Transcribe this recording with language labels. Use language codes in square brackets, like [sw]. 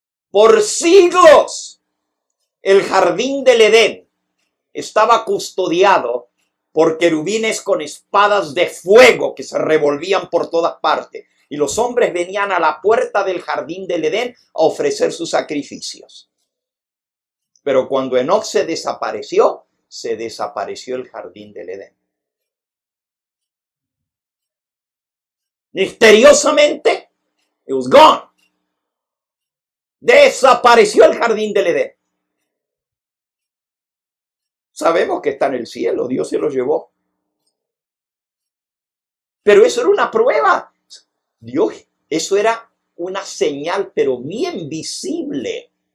[es] Por siglos, el jardín del Edén estaba custodiado por querubines con espadas de fuego que se revolvían por todas partes. Y los hombres venían a la puerta del jardín del Edén a ofrecer sus sacrificios. Pero cuando Enoc se desapareció el jardín del Edén. [en] Misteriosamente, it was gone. [es] Desapareció el jardín del Edén. Sabemos que está en el cielo, Dios se lo llevó. Pero eso era una prueba. Dios, eso era una señal, pero bien visible.